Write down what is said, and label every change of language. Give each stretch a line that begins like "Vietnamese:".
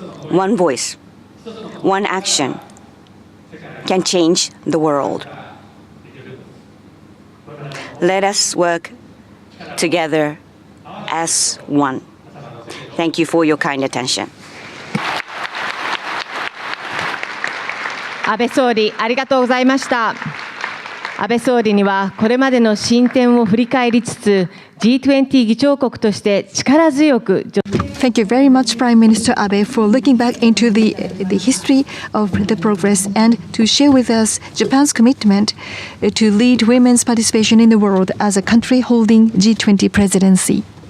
English: One voice, one action can change the world. Let us work together as one. Thank you for your kind attention.
Japanese: 安倍総理、ありがとうございました。安倍総理にはこれまでの進展を振り返りつつ、G20 議長国として力強く。
English: Thank you very much, Prime Minister Abe, for looking back into the history of the progress and to share with us Japan's commitment to lead women's participation in the world as a country holding G20 presidency.